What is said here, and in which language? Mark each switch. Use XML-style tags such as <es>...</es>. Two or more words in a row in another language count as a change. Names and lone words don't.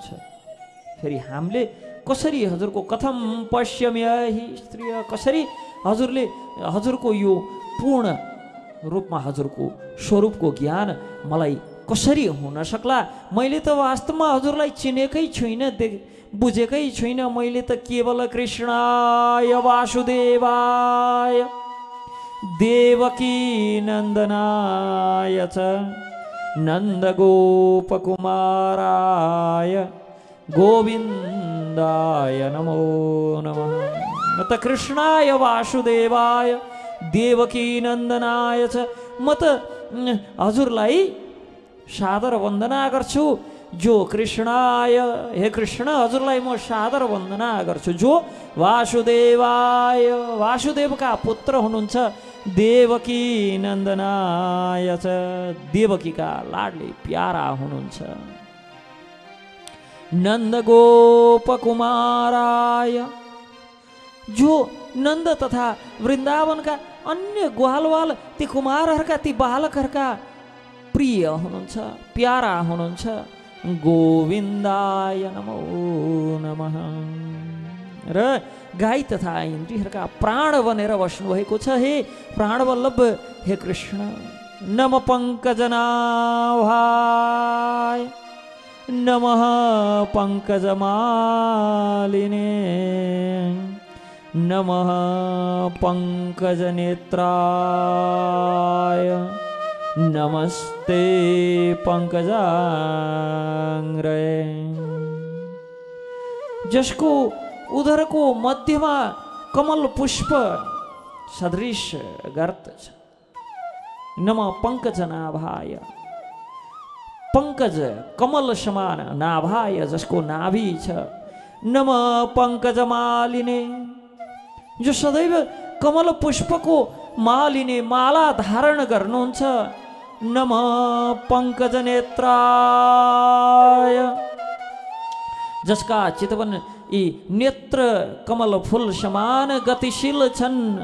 <ne>फेरि हामीले कसरी हजुरको</ne> <sa>कथम पश्यम्यहि स्त्रिय,</sa> <ne>कसरी हजुरले हजुरको यो पूर्ण रूपमा हजुरको स्वरूपको ज्ञान मलाई कसरी हुन सक्ला। मैले त वास्तवमा हजुरलाई चिनेकै छुइनँ, बुझेकै छुइनँ। मैले त केवल</ne> <sa>कृष्णाय वासुदेवाय देवकी नन्दनाय च नन्दगोपकुमाराय गोविन्दाय नमो नमः। त कृष्णाय वासुदेवाय देवकी नन्दनाय च,</sa> <ne>म त हजुरलाई सादर वन्दना गर्छु। जो कृष्णाय, हे कृष्ण हजुरलाई म सादर वन्दना गर्छु। जो वासुदेवाय, वासुदेवका पुत्र हुनुहुन्छ।</ne> <sa>देवकी नन्दनाय च,</sa> <ne>देवकीका लाडले प्यारा हुनुहुन्छ। नन्दगोपकुमाराय, जो नन्द तथा वृन्दावनका अन्य ग्वालवाल ती कुमारहरूका ती बालकहरूका प्रिय हुनुहुन्छ, प्यारा हुनुहुन्छ।</ne> <sa>गोविन्दाय नमो नमः।</sa> <ne>र गाई तथा इन्द्रियहरूका प्राण बनेर बस्नुभएको छ।</ne> <sa>हे प्राणवल्लभ, हे कृष्ण नम पङ्कजनाभाय नमः पङ्कजमालिने नमः पङ्कजनेत्राय नमस्ते पंकजांग्रय।</sa> <ne>जसको उदरको मध्यमा कमल पुष्प सदृश गर्त छ।</ne> <sa>नम पंकज नाभाय,</sa> <ne>पंकज कमल समान नाभाय, जसको नाभि छ।</ne> <sa>नम पंकज मालिने,</sa> <ne>जो सदैव कमल पुष्पको मालिने माला धारण गर्नुहुन्छ।</ne> <sa>नम पंकज नेत्राय,</sa> <ne>जसका चितवन यी नेत्र कमल फूल समान गतिशील छन्।</ne>